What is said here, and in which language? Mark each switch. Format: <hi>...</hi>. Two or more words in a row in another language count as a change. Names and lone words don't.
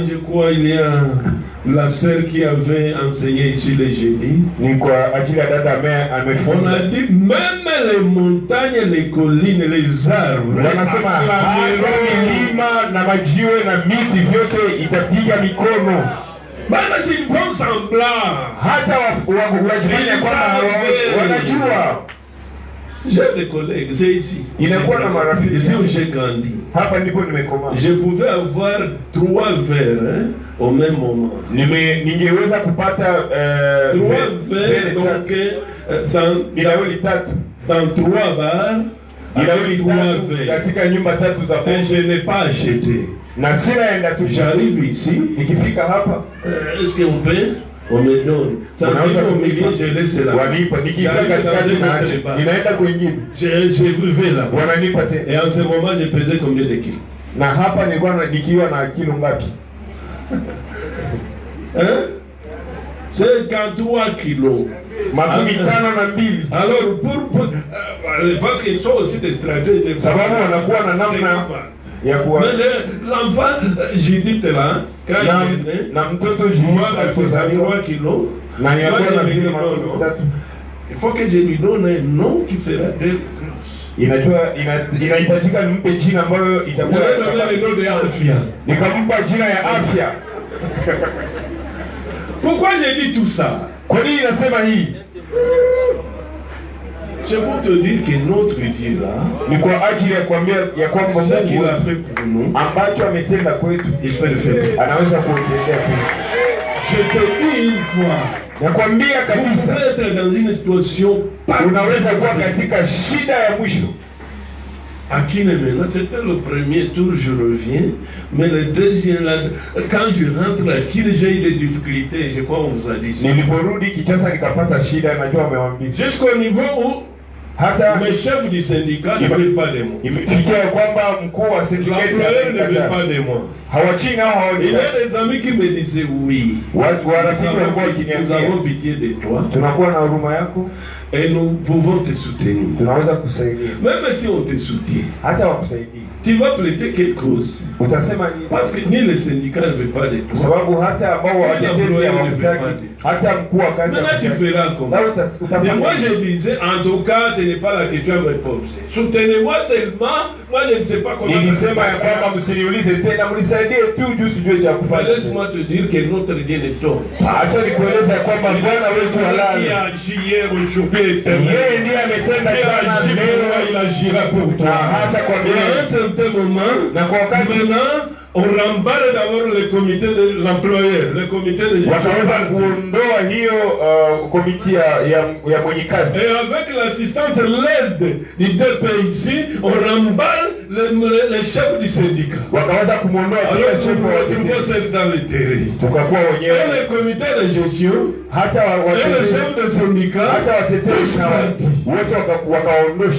<fr>Je crois il y a la sœur qui avait enseigné ici le jeudi.</fr> <sw>Ni kwa ajili ya dada amefunza.</sw> <fr>On a dit même les montagnes, les collines, les arbres.</fr> <sw>Wanasema hata milima na majiwe na miti vyote itapiga mikono.</sw> <fr>Bana s'ils font semblant.</fr> <sw>Hata wajifanya kwamba wanajua.</sw> <fr>J'ai des collègues, c'est ici.</fr> <sw>Inakuwa na marafiki.</sw> <fr>Ici où j'ai grandi.</fr> <sw>Hapa ndipo nimekoma.</sw> <fr>Je pouvais avoir 3 verres au même moment.</fr> <sw>Ningeweza kupata</sw> <fr>3 verres donc dans 3 bars. Avec 3 verres.</fr> <sw>Katika nyumba 3 za pombe.</sw> <fr>Je n'ai pas acheté.</fr> <sw>Na sinaenda tu.</sw> <fr>J'arrive ici.</fr> <sw>Nikifika hapa.</sw> <fr>Est-ce qu'on peut? On me donne. Ça veut au milieu, je laisse là.</fr> <sw>Wanipa. Nikifika katikati na ninaenda kwingine.</sw> <fr>Je vivais là.</fr> <sw>Wananipa tena.</sw> <fr>Et en ce moment, je pesais combien de kilos?</fr> <sw>Na hapa nilikuwa nikiwa na kilo ngapi?</sw> <fr>C'est 53 kilos.</fr> <sw>Makumi 52.</sw> <fr>Alors, parce qu'ils sont aussi des stratèges.</fr> <sw>Sababu wanakuwa na namna ya kuwa.</sw> <fr>Mais l'enfant, j'ai dit là, quand il est né,</fr> <sw>na mtoto Judith 3 kilos. Na yakuwa na vile makumi 3.</sw> <fr>Il faut que je lui donne un nom qui fera d'elle.</fr> <sw>Inahitajika nimpe jina ambayo itakuwa nikampa jina ya afya.</sw> <fr>Pourquoi j'ai dit tout ça?</fr> <sw>Kwa nini nasema hii?</sw> <fr>C'est pour te dire que notre Dieu là,</fr> <sw>ni kwa ajili ya kuambia ya kwamba</sw> <fr>Mungu qu'il a fait pour nous,</fr> <sw>ambacho ametenda kwetu,</sw> <fr>il peut le faire.</fr> <sw>Anaweza kutendea pia.</sw> <fr>Je te dis une fois,</fr> <sw>nakwambia kabisa,</sw> <fr>être dans une situation,</fr> <sw>unaweza kuwa katika shida ya mwisho.</sw> <fr>À qui maintenant, c'était le premier tour, je reviens, mais le deuxième, là, quand je rentre à qui j'ai eu des difficultés, je crois qu'on vous a dit ça.</fr> <sw>Niliporudi Kinshasa nikapata shida, najua amewambia.</sw> <fr>Jusqu'au niveau où</fr> <sw>hata</sw> <fr>le chef du syndicat ne veut pas de moi.</fr> <sw>Imefikia kwamba mkuu wa syndicate</sw> <fr>ne veut pas de moi.</fr> <sw>Hawachini au hawajui.</sw> <fr>Il y a des amis qui me disaient oui.</fr> <sw>Watu warafiki walikuwa wakiniambia,</sw> <fr>nous avons pitié de toi.</fr> <sw>Tunakuwa na huruma yako.</sw> <fr>Et nous pouvons te soutenir.</fr> <sw>Tunaweza kusaidia.</sw> <fr>Même si on te soutient.</fr> <sw>Hata wakusaidia.</sw> <fr>Tu vas plaider quelque chose.</fr> <sw>Utasema nini?</sw> <fr>Parce que ni le syndicat ne veut pas de toi.</fr> <sw>Sababu hata ambao watetezi hawataki. Hata mkuu wa kazi.</sw> <fr>Maintenant tu feras comment? Et moi je disais, en tout cas, ce n'est pas la question de réponse. Soutenez-moi seulement. Moi je ne sais pas comment.</fr> <sw>Nilisema ya kwamba msiniulize tena, mnisaidie tu juu sijui cha kufanya.</sw> <fr>Laisse-moi te dire que notre Dieu ne tombe.</fr> <sw>Acha nikueleza kwamba Bwana wetu halali.</sw> <fr>Qui a agi hier, aujourd'hui, éternel.</fr> <sw>Yeye ndiye ametenda jana, leo</sw> <fr>il agira pour toi.</fr> <sw>Hata kwa</sw> <fr>un certain moment,</fr> <sw>na kwa wakati</sw> <fr>maintenant on remballe d'abord le comité de l'employeur, le comité de gestion.</fr> <sw>Wakaweza kuondoa hiyo komiti ya mwenye kazi.</sw> <fr>Et avec l'assistance, l'aide du DPIC, on remballe les chefs du syndicat.</fr> <sw>Wakaweza kumuondoa pia chef wa</sw> <fr>watetezi dans le terrain.</fr> <sw>Tukakuwa wenyewe.</sw> <fr>Et le comité de gestion,</fr> <sw>hata</sw> <fr>le chef de syndicat,</fr> <sw>hata watetezi wote wakaondosha.</sw>